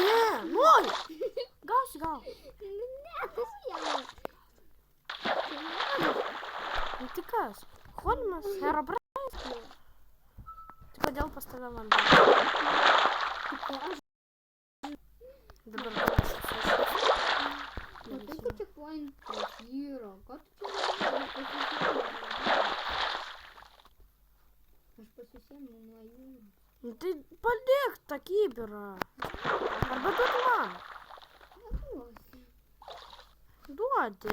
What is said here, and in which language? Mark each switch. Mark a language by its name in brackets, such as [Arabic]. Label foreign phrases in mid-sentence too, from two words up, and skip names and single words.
[Lithuanian] Gal gal. Nu tai kas? Holimas, Herobrainas. Tai kodėl pas tave vanduo? Dabar kas? [Russian] Ну ты чекпоинт просира. Как ты чекпоинт? [Lithuanian] Aš pasisėmiau nuo jų. Nu tai padėk tą kibirą. Arba duok man. Duodi.